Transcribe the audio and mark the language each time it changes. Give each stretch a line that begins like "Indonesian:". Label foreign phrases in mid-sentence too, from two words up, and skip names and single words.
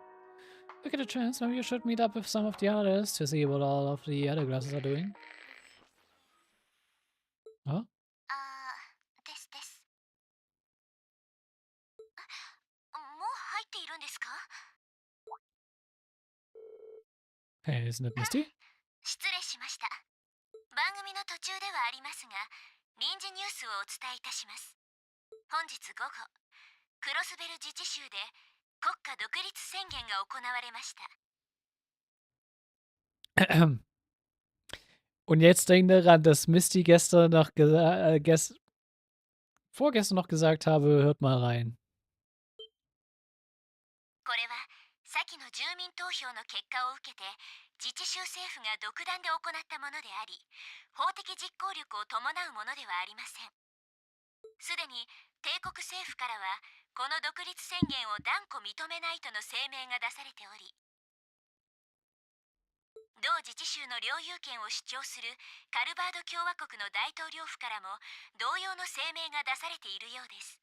English: If I get a chance, maybe you should meet up with some of the others to see what all of the other classes are doing. Huh?
Japanese: ですです。もう入っているんですか？
English: Hey, isn't it Misty?
Japanese: 失礼しました。番組の途中ではありますが、臨時ニュースをお伝えいたします。本日午後、クロスベル自治州で国家独立宣言が行われました。
German: Und jetzt denk daran, dass Misty gestern noch vorgestern noch gesagt habe, hört mal rein.
Japanese: これは先の住民投票の結果を受けて自治州政府が独断で行ったものであり、法的実行力を伴うものではありません。すでに帝国政府からはこの独立宣言を断固認めないとの声明が出されており、同自治州の領有権を主張するカルバード共和国の大統領府からも同様の声明が出されているようです。